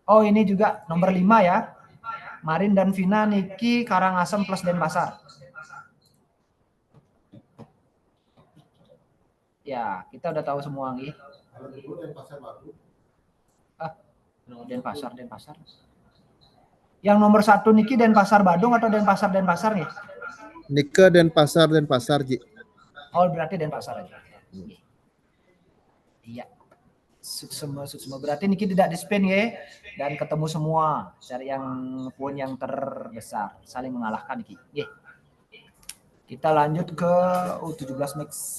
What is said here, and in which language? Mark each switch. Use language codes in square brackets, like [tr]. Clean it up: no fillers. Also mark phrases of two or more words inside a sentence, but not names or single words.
[id] Oh, ini juga nomor 5 ya. Marin dan Vina, Niki, Karangasem plus Denpasar. Ya, kita udah tahu semua nih. Denpasar. Yang nomor 1 Niki Denpasar Badung atau Denpasar nih? Nike Denpasar, Ji. Oh, berarti Denpasar aja. Iya. Semua berarti Niki tidak di spin ya, dan ketemu semua. Cari yang poin yang terbesar, saling mengalahkan Niki. Ye. Kita lanjut ke U17 mix.